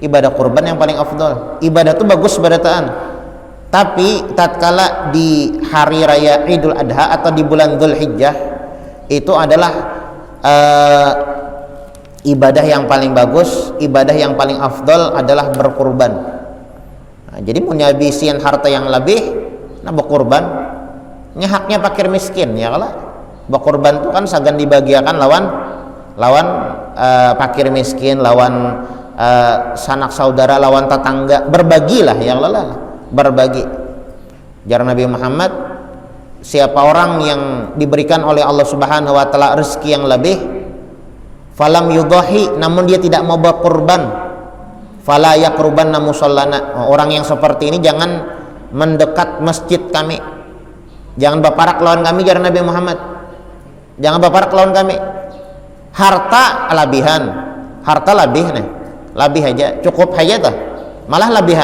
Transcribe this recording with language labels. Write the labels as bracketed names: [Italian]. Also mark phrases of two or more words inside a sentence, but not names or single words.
[Indonesian] ibadah kurban yang paling afdal. Ibadah itu bagus berataan, tapi tatkala di hari raya Idul Adha atau di bulan Dzulhijjah itu adalah ibadah yang paling bagus, ibadah yang paling afdal adalah berkurban. [Banjar] Nah, jadi mau nyabisin harta yang lebih, nah berkurban, haknya fakir miskin ya kalau berkurban itu kan sagan dibagiakan lawan fakir miskin, lawan sanak saudara, lawan tetangga, berbagilah [Arabic] يا الله, [Banjar] berbagi. Jar Nabi Muhammad, [Indonesian] siapa orang yang diberikan oleh [Arabic] الله سبحانه وتعالى [Indonesian] rezeki yang lebih, [Arabic] فلم يضح, [Indonesian] namun dia tidak mau berkurban, [Arabic] فلا يقربن مصلانا, [Indonesian] orang yang seperti ini jangan mendekat masjid kami, jangan berparak lawan kami. [Banjar] Jar Nabi Muhammad, jangan berparak lawan kami. Harta labihan, harta labih nih, labih aja, cukup aja tuh, malah labihan.